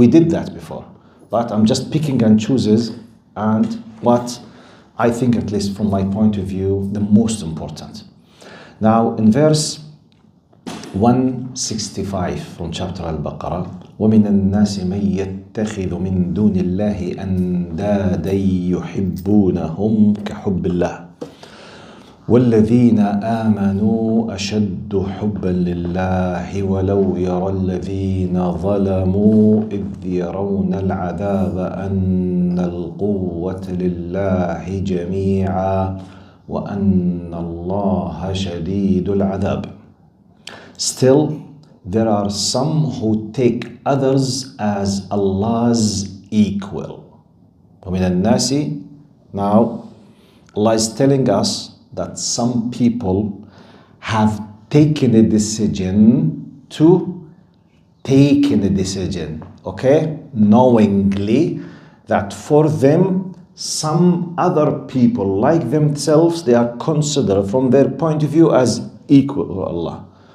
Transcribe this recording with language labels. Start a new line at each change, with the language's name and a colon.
English: We did that before, but I'm just picking and chooses and what I think, at least from my point of view, the most important. Now in verse 165 from chapter Al-Baqarah,
Arabic: وَمِنَ النَّاسِ مَنْ يَتَّخِذُ مِنْ دُونِ اللَّهِ أَنْدَادًا يُحِبُّونَهُمْ كَحُبِّ اللَّهِ وَالَّذِينَ آمَنُوا أَشَدُّ حُبًّا لِلَّهِ وَلَوْ يَرَى الَّذِينَ ظَلَمُوا إِذْ يَرَوْنَ الْعَذَابَ أَنَّ الْقُوَّةَ لِلَّهِ جَمِيعًا وَأَنَّ اللَّهَ شَدِيدُ الْعَذَابِ.
English: Still, there are some who take others as Allah's equal.
Arabic: وَمِنَ النَّاسِ.
English: Now, Allah is telling us that some people have taken a decision okay, knowingly, that for them, some other people like themselves, they are considered from their point of view as equal to Allah.